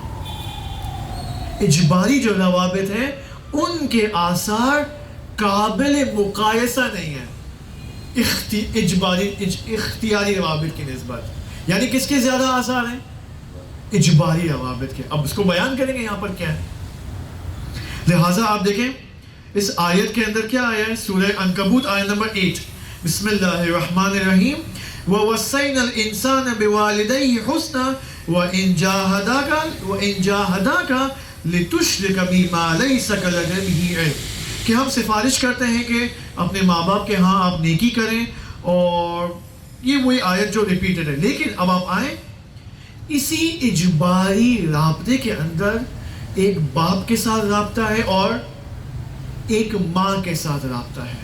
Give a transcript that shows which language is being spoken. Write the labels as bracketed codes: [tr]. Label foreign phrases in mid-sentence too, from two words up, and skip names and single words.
[ur] اجباری جو روابط ہیں ان کے آثار قابل مقایسہ نہیں ہیں اختیاری روابط کی نسبت. یعنی کس کے زیادہ آثار ہیں؟ اجباری روابط کے. اب اس کو بیان کریں گے یہاں پر کیا ہے. لہٰذا آپ دیکھیں اس آیت کے اندر کیا آیا ہے، سورہ عنکبوت آیت نمبر 8. [ar] بسم اللہ الرحمن الرحیم. وَوَصَّيْنَا الْإِنسَانَ بِوَالِدَيْهِ حُسْنًا وَإِنْ جَاهَدَاكَ لِتُشْرِكَ بِي مَا لَيْسَ لَكَ بِهِ عِلْمٌ، [ur] کہ ہم سفارش کرتے ہیں کہ اپنے ماں باپ کے ہاں آپ نیکی کریں. اور یہ وہی آیت جو ریپیٹڈ ہے. لیکن اب آپ آئیں اسی اجباری رابطے کے اندر ایک باپ کے ساتھ رابطہ ہے اور ایک ماں کے ساتھ رابطہ ہے.